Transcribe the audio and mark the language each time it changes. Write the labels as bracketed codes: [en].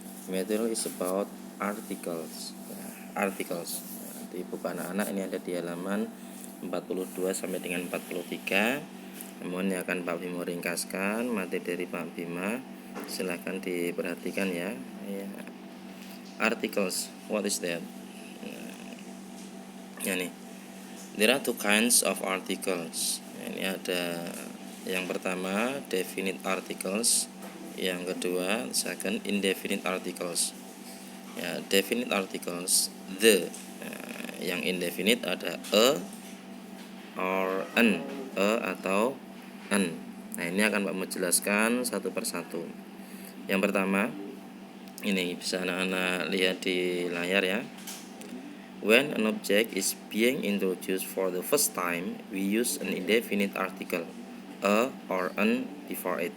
[en] Material is about articles. Articles. [id] Di buku anak-anak ini ada di halaman 42 sampai dengan 43. Namun yang akan Pak Bima ringkaskan materi dari Pak Bima, silahkan diperhatikan ya. [en] Articles, what is that? Ya nih, there are two kinds of articles. [id] Ini ada yang pertama definite articles, yang kedua second indefinite articles. Ya, definite articles the, yang indefinite ada a or an, atau an. Nah, ini akan Pak menjelaskan satu persatu. Yang pertama, ini bisa anak-anak lihat di layar ya. [en] When an object is being introduced for the first time, we use an indefinite article, a or an before it.